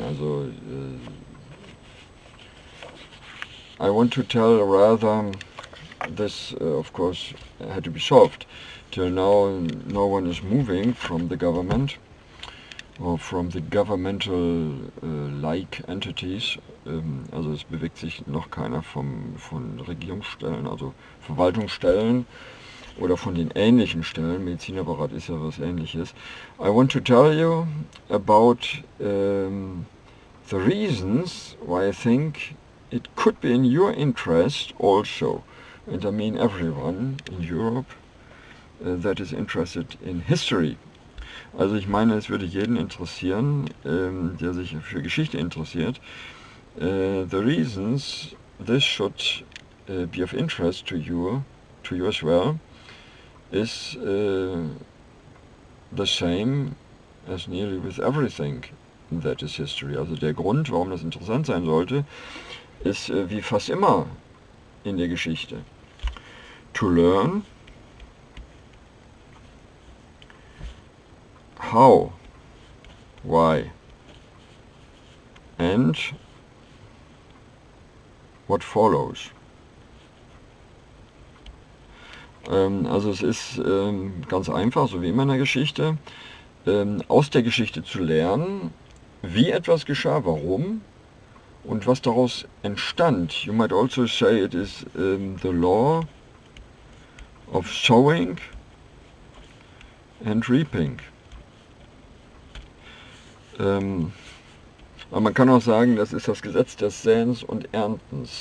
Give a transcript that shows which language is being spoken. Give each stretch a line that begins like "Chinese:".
English: Also I want to tell rather, this of course had to be solved. Till now no one is moving from the government or from the governmental like entities.
German: Also es bewegt sich noch keiner von Regierungsstellen, also Verwaltungsstellen oder von den ähnlichen Stellen. Medizinerberat ist ja was Ähnliches.
English: I want to tell you about the reasons why I think it could be in your interest also, and I mean everyone in Europe that is interested in history.
German: Also ich meine, es würde jeden interessieren, der sich für Geschichte interessiert.
English: The reasons this should be of interest to you as well, is the same as nearly with everything that is history.
German: Also der Grund, warum das interessant sein sollte, ist wie fast immer in der Geschichte.
English: To learn how, why, and what follows.
German: Also es ist ganz einfach, so wie immer in der Geschichte, aus der Geschichte zu lernen, wie etwas geschah, warum und was daraus entstand.
English: You might also say it is the law of sowing and reaping.
German: Aber man kann auch sagen, das ist das Gesetz des Säens und Erntens.